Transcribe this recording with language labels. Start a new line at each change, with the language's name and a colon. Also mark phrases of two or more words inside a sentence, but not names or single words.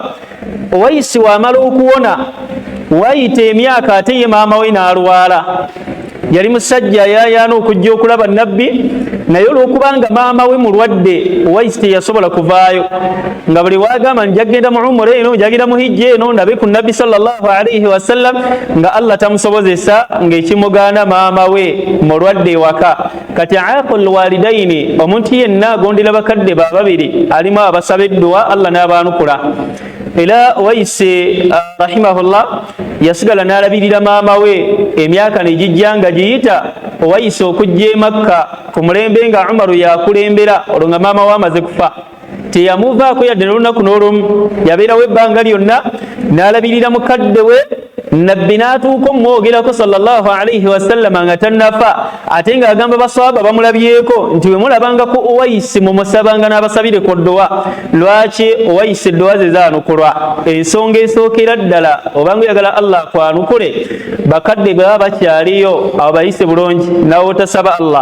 Ganda: Uwaisi wamala okuwona wayita emyaka ate ye maama we n'alwala. Yali musajja ayayaana okujja okulaba nabbi, naye olw'okubanga maama we mulwadde Uwaisi teyasobola kuvaayo, nga buli wagamba njagenda mu umura eno njagenda mu hijja eno ndabe ku nabbi
Arabic: صلى الله عليه وسلم,
Ganda: nga Allah tamusobozesa ng'ekimugaana maama we mulwadde ewaka. Kati
Arabic: أقول الوالدين,
Ganda: omuntu yenna agondera bakadde ba babiri alimu abasaba edduwa Allah n'abaanukula. Era Uwaisi rahimahullah yasigala n'alabirira maama we emyaka negijja nga giyita. Uwaisi okujja e Makka ku mulembe nga Umaru yakulembera, olwo nga maama we amaze kufa, teyamuvaako yadde n'olunaku n'olumu. Yabeerawo ebbanga lyonna n'alabirira mukadde we, nabbi n'atuuka omwogerako
Arabic: صلى الله عليه وسلم
Ganda: nga tannafa, ate ng'agamba baswahaba bamulabyeko nti bwe mulabangako Uwaisi mumusabanga n'abasabire ku dduwa. Lwaki? Uwaisi edduwa ze zaanukulwa. Ensonga esookera ddala obanga oyagala Allah akwanukule, bakadde bwe bakyaliyo abo bayise bulungi, nawe otasaba Allah.